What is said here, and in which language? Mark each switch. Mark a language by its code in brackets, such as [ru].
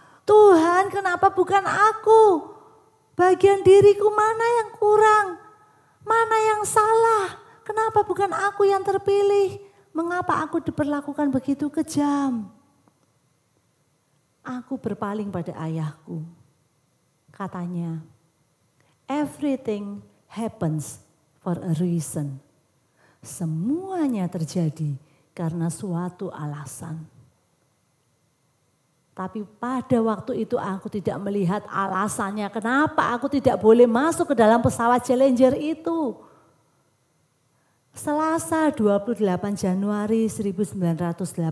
[id] Tuhan kenapa bukan aku? Bagian diriku mana yang kurang? Mana yang salah? Kenapa bukan aku yang terpilih? Mengapa aku diperlakukan begitu kejam? Aku berpaling pada ayahku. [en] Katanya, everything happens for a reason. [id] Semuanya terjadi karena suatu alasan. Tapi pada waktu itu aku tidak melihat alasannya kenapa aku tidak boleh masuk ke dalam pesawat Challenger itu. Selasa 28 Januari 1986.